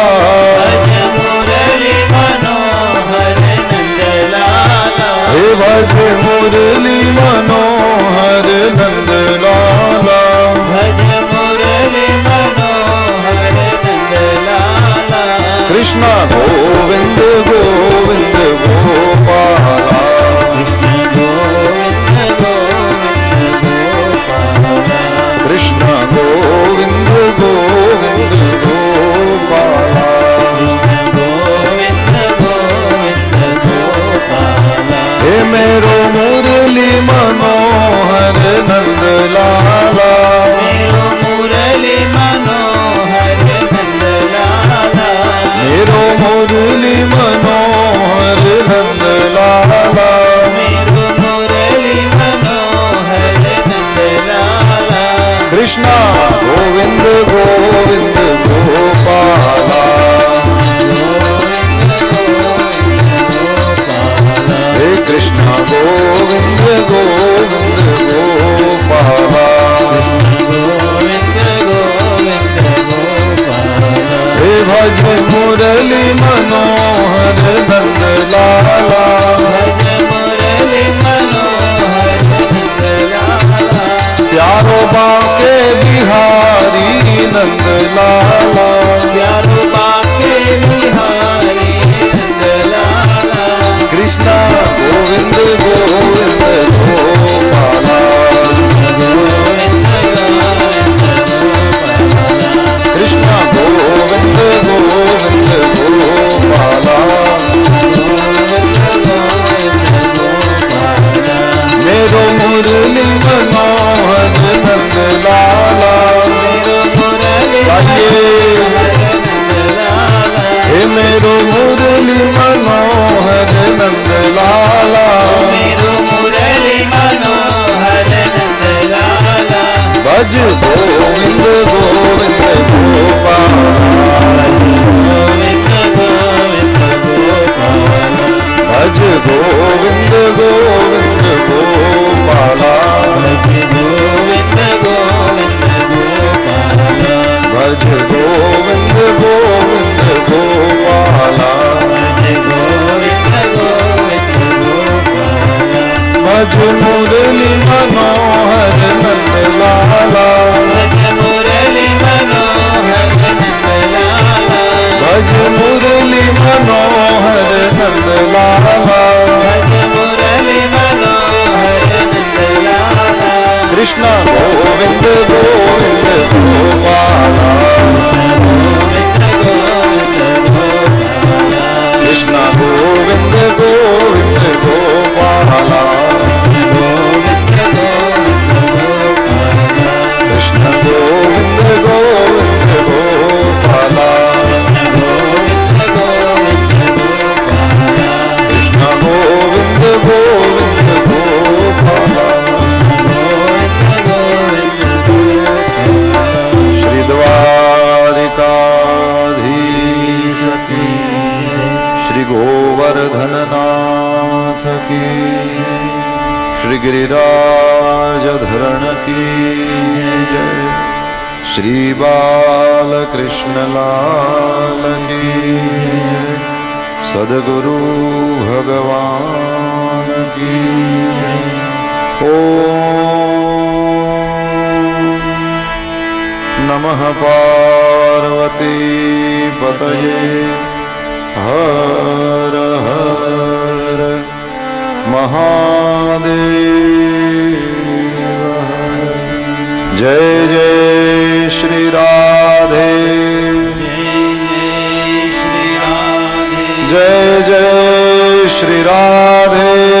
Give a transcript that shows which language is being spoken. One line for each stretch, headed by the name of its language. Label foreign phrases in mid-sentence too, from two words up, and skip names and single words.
Hindi: भज मुरली मनोहर नंद लाला, हे भज मुरली मनोहर नंद लाला, भज मुरली मनोहर नंद लाला, कृष्ण गोविंद गोविंद गोपाला, कृष्ण गोविंद गोविंद गोपाला, कृष्ण गोविंद गोविंद गोपाला, कृष्ण गोविंद गोविंद गोपाला, हे मेरो मुरली मनोहर नंद लाला, मेरो मुरली मनोहर नंद लाला, मेरो मुरली मनोहर नंद लाला, मेरो मुरली मनोहर नंद लाला, कृष्ण गोविंद गोविंद गोपाला, हे कृष्ण गोविंद गोविंद गोपाला, गोविंद गोविंद गोपाला, हे भज मुरली मनोहर नंद लाला, भज मुरली मनोहर नंद लाला, प्यारो बाके बिहारी नंद लाला, प्यारो बाके बिहारी नंद लाला, कृष्ण गोविंद गोविंद गोपाला, गोविंद गोविंद गोपाला, कृष्ण गोविंद गोविंद गोपाला, गोविंद गोविंद गोपाला, मेरो मुरली मनोहर नंद लाला, मेरो मुरली गाइए, नंद लाला, हे मेरो मुरली मनोहर नंद लाला, मेरो मुरली मनोहर नंद लाला, भज गोविंद गोविंद गोपाला, गोविंद गोविंद गोपाला, भज गोविंद गोविंद गोपाला, भज गोविंद गोविंद गोपाला, भज गोविंद गोविंद गोपाला, भज गोविंद गोविंद गोपाला, भज मुरली मनोहर नंद लाला, भज मुरली मनोहर नंद लाला, भज मुरली मनोहर नंद लाला, भज मुरली मनोहर नंद लाला, कृष्ण गोविंद गोविंद गोपाला, गोविंद गोविंद गोपाला, कृष्ण गोविंद गोविंद गोपाला, गोविंद गोविंद गोपाला, कृष्ण गोविंद गोविंद गोपाला, गोविंद गोविंद गोपाला, कृष्ण गोविंद गोविंद गोपाला, गोविंद गोविंद गोपाला, श्री द्वारिकाधीश की, श्री गोवर्धन नाथ की, श्री गिरिराज धरण की जय, श्री बालकृष्ण लाल की जय, सद्गुरु भगवान की जय।
Sanskrit: ओम नमः पार्वती पतये,
Hindi: हर हर महादेव। जय जय श्री राधे, जय जय श्री राधे,